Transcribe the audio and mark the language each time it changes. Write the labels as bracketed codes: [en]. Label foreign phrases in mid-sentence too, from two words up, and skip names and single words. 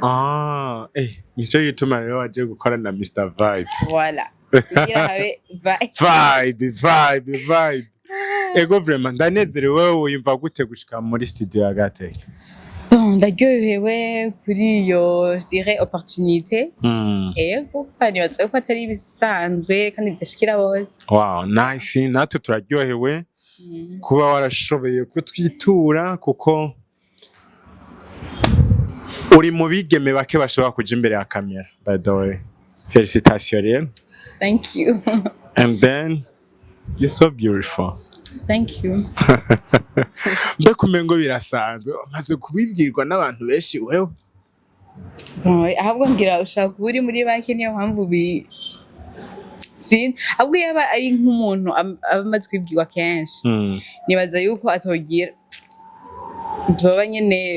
[rn] Nico gituma rero waje gukora na Mr. Vibe. Voilà. Kugira habe vibe. Ego vraiment ndanezerewe uyumva gute gushika muri studio ya Yaga Tech? Bon, ndaryohewe kuri iyo [fr] je dirais opportunité. [rn] Ego kandi batse ko atari bisanzwe kandi bidashikira bose. [en] Wow, nice. [rn] Natwe turaryohewe kuba warashoboye kutwitura kuko uri mu bigeme bake bashobora kuja imbere ya kamera. [en] By the way, félicitations rero. Thank you. And then you're so beautiful. Thank you. [rn] Mbekumengo birasanzwe maze kubibwirwa n'abantu benshi wewe. Ahubwo ngira ushaka uri muri bake niyo mpamvu ahubwo yaba ari nk'umuntu amaze kwibwirwa kenshi. Nibaza yuko atogira byoba nyene